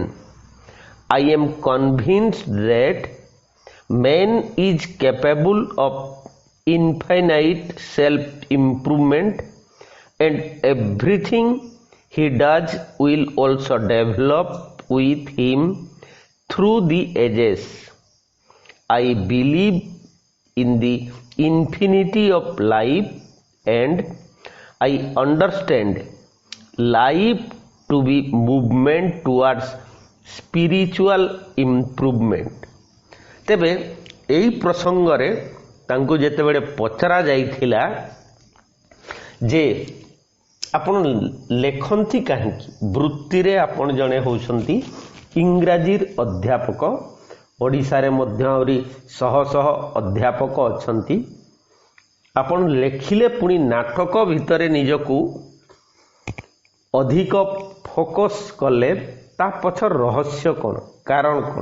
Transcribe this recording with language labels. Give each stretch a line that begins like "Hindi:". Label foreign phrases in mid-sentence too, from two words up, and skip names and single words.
English: I am convinced that man is capable of infinite self-improvement, and everything he does will also develop with him through the ages. I believe in the infinity of life, and I understand life to be movement towards spiritual improvement.
Odia: ତେବେ ଏହି ପ୍ରସଙ୍ଗରେ ତାଙ୍କୁ ଯେତେବେଳେ ପଚରା ଯାଇଥିଲା ଯେ ଆପଣ ଲେଖନ୍ତି କାହିଁକି, ବୃତ୍ତିରେ ଆପଣ ଜଣେ ହେଉଛନ୍ତି ଇଂରାଜୀର ଅଧ୍ୟାପକ, ଓଡ଼ିଶାରେ ମଧ୍ୟ ଆହୁରି ଶହ ଶହ ଅଧ୍ୟାପକ ଅଛନ୍ତି, ଆପଣ ଲେଖିଲେ ପୁଣି ନାଟକ ଭିତରେ ନିଜକୁ ଅଧିକ ଫୋକସ୍ କଲେ, ତା ପଛର ରହସ୍ୟ କ'ଣ, କାରଣ କ'ଣ?